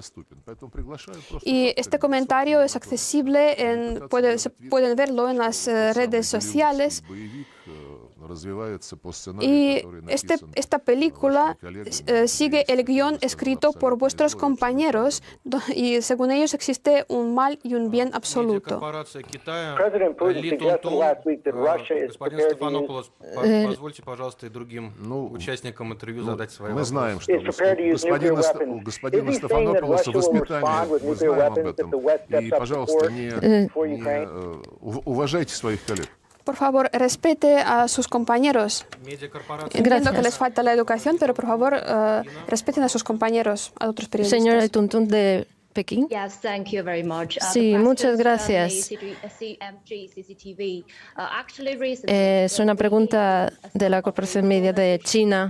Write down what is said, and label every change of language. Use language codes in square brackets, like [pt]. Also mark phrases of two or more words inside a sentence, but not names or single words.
[es] Y este comentario es accesible, pueden verlo en las redes sociales. Y esta película sigue el guión escrito por vuestros compañeros y según ellos existe un mal y un bien absoluto. [ru] Мы знаем, что у господина Стефанополоса воспитание, мы знаем об этом. И, пожалуйста, не уважайте своих коллег. [es] Por favor, respete a sus compañeros. Entiendo que les falta la educación, pero por favor, respeten a sus compañeros, a otros periodistas. Señora Tuntún de Pekín. Sí, muchas gracias. Es una pregunta de la Corporación Media de China.